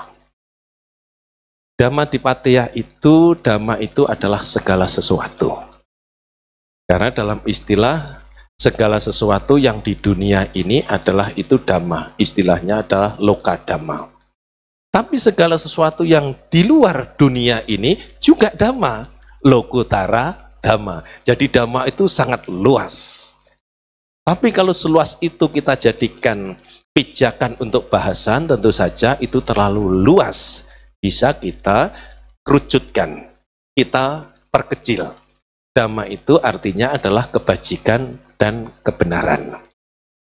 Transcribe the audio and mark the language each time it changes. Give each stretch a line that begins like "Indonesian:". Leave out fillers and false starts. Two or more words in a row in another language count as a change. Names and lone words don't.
Indonesian: Dhammadipateya itu, dhamma itu adalah segala sesuatu. Karena dalam istilah segala sesuatu yang di dunia ini adalah itu dhamma. Istilahnya adalah
Pali: loka dhamma.
Indonesian: Tapi segala sesuatu yang di luar dunia ini juga dhamma.
Pali: Lokutara dhamma.
Indonesian: Jadi dhamma itu sangat luas. Tapi kalau seluas itu kita jadikan pijakan untuk bahasan, tentu saja itu terlalu luas. Bisa kita kerucutkan, kita perkecil. Dhamma itu artinya adalah kebajikan dan kebenaran.